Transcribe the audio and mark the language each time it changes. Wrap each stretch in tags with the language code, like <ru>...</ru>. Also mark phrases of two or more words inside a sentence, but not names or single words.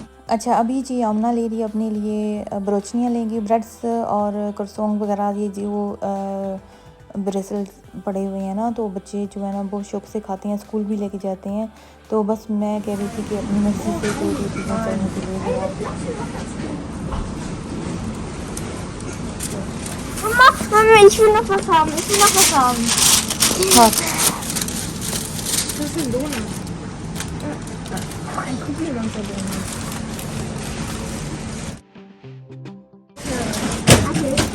<hi>अच्छा अभी जी आमना ले रही है अपने लिए ब्रोचनियाँ लेंगी, ब्रेड्स और करसोंग वगैरह, ये जो ब्रेसल्स पड़े हुए हैं ना, तो बच्चे जो है ना बहुत शौक से खाते हैं, स्कूल भी लेके जाते हैं। तो बस मैं कह रही थी कि अपनी मर्ज़ी से जो जो चीज़ें चाहिए तो ले लो आप।</hi> <de>Mama, ich will noch was haben. Ich will noch was haben.</de> <hi>हाँ।</hi> <de>Das ist ein Donut. Ein kugelrunder Donut. Okay.</de>